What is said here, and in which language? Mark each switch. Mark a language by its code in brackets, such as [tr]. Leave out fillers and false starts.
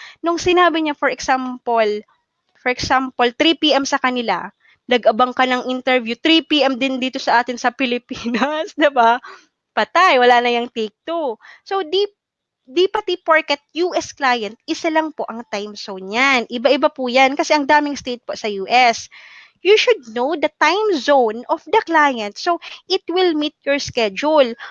[tl] Nung sinabi niya, for example, 3 p.m. sa kanila, nag-abang ka ng interview, 3 p.m. din dito sa atin sa Pilipinas, 'di ba? Patay, wala na yung take two. So, di pati porket US client, isa lang po ang time zone yan. Iba-iba po yan kasi ang daming state po sa US. [en] You should know the time zone of the client so it will meet your schedule.